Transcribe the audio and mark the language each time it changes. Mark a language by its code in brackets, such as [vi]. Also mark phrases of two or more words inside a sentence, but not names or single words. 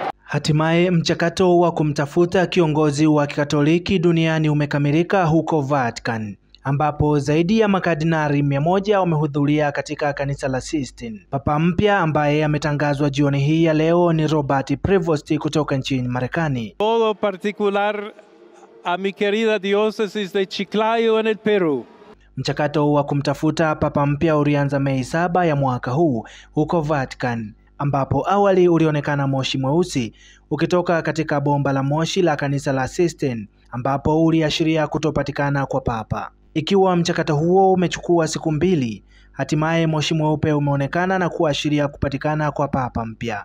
[sw] Hatimaye mchakato wa kumtafuta kiongozi wa Kikatoliki duniani umekamilika huko Vatican, ambapo zaidi ya makardinali 100 wamehudhuria katika kanisa la Sistine. Papa mpya ambaye ametangazwa jioni hii ya leo ni Robert Prevost kutoka nchini Marekani. [es] Todo particular a mi querida diócesis de Chiclayo en el Perú. [sw] Mchakato wa kumtafuta papa mpya ulianza Mei 7 ya mwaka huu huko Vatican, ambapo awali ulionekana moshi mweusi ukitoka katika bomba la moshi la kanisa la Sistine, ambapo uliashiria kutopatikana kwa papa. Ikiwa mchakato huo umechukua siku 2, hatimaye moshi mweupe umeonekana na kuashiria kupatikana kwa papa mpya.